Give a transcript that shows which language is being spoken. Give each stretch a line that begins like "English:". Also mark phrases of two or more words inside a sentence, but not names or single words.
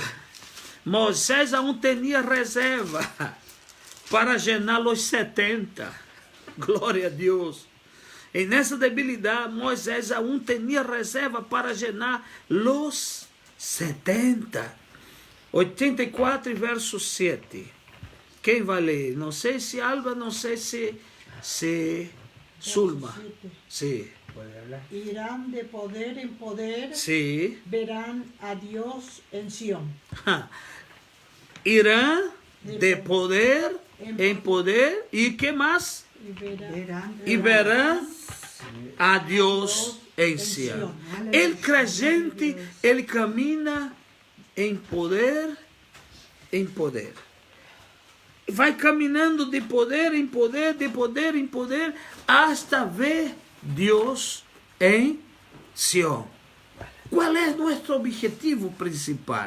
Portuguese: Moisés aún tinha reserva para llenar os 70. Glória a Deus. E nessa debilidade, Moisés aún tinha reserva para llenar os 70. 84, verso 7. Quem vai ler? Não sei se Alba, não sei se Zulma.
Spanish: Sí. Irán de poder en poder, Sí. verán a Dios en Sión.
Portuguese: Irán de poder em poder. E que mais? E verão a Deus em Sião.
Spanish: El creyente,
Portuguese: ele camina em poder, vai caminhando de poder em poder, de poder em poder, hasta ver Deus em Sião. Qual é nosso objetivo principal?